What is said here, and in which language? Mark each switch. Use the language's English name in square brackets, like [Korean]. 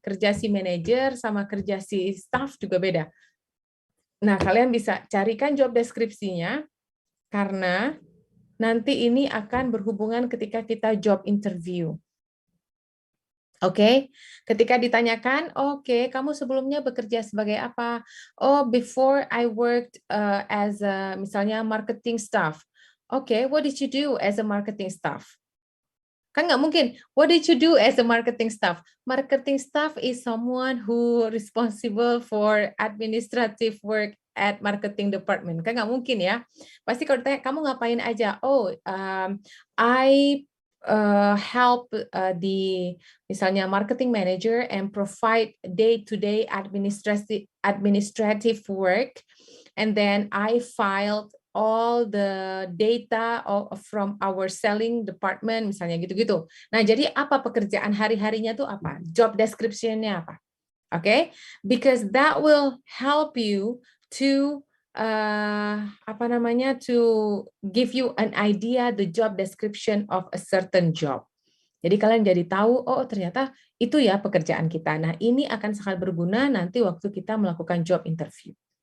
[Indonesian] Kerja si manajer sama kerja si staff juga beda. Nah, kalian bisa carikan job deskripsinya, karena nanti ini akan berhubungan ketika kita job interview. Oke, ketika ditanyakan, oke, kamu sebelumnya bekerja sebagai apa? [English] Oh, before I worked as a, misalnya marketing staff. Oke, what did you do as a marketing staff? [Indonesian] Kan nggak mungkin, [English] what did you do as a marketing staff? Marketing staff is someone who responsible for administrative work at marketing department. [Indonesian] Kan nggak mungkin ya. Pasti kalau ditanya, kamu ngapain aja? [English] Oh, I help the misalnya marketing manager and provide day-to-day administrative work. And then I filed all the data from our selling department, [Indonesian] misalnya gitu-gitu. Nah, jadi apa pekerjaan hari-harinya tuh apa? Job description-nya apa? Okay? [English] Because that will help you to [Indonesian] apa namanya, [English] to give you an idea the job description of a certain job. [Indonesian] Jadi kalian jadi tahu, oh ternyata itu ya pekerjaan kita. Nah, ini akan sangat berguna nanti waktu kita melakukan job interview.